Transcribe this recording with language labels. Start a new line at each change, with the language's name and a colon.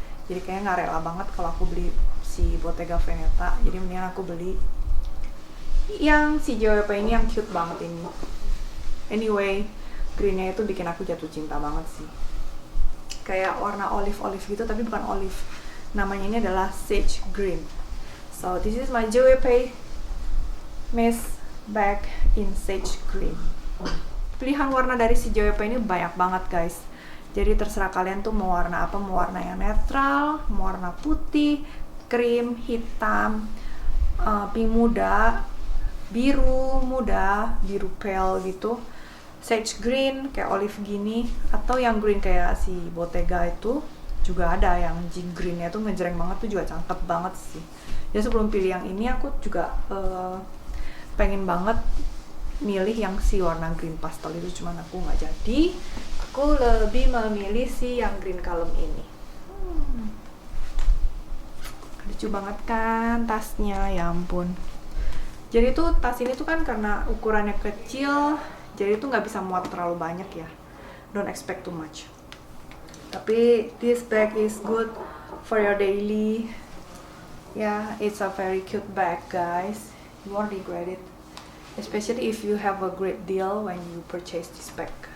Indonesian: Jadi kayaknya nggak rela banget kalau aku beli si Bottega Veneta. Jadi mendingan aku beli yang si JWP ini, yang cute banget ini. Anyway, greennya itu bikin aku jatuh cinta banget sih. Kayak warna olive gitu, tapi bukan olive. Namanya ini adalah sage green.
English: So this is my JWP Miss bag in sage green.
Indonesian: Pilihan warna dari si JWP ini banyak banget guys. Jadi terserah kalian tuh mau warna apa, mau warna yang netral, mau warna putih, krim, hitam, pink muda, biru muda, biru pale gitu, sage green kayak olive gini, atau yang green kayak si Bottega itu juga ada, yang jing greennya tuh ngejreng banget tuh juga cakep banget sih. Jadi sebelum pilih yang ini aku juga pengen banget milih yang si warna green pastel itu, cuman aku nggak jadi. Aku lebih memilih si yang green kalem ini. Lucu banget kan tasnya, ya ampun. Jadi tuh tas ini tuh kan karena ukurannya kecil, jadi tuh nggak bisa muat terlalu banyak ya.
English: Don't expect too much. Tapi this bag is good for your daily. Yeah, it's a very cute bag guys. You won't regret it. Especially if you have a great deal when you purchase this bag.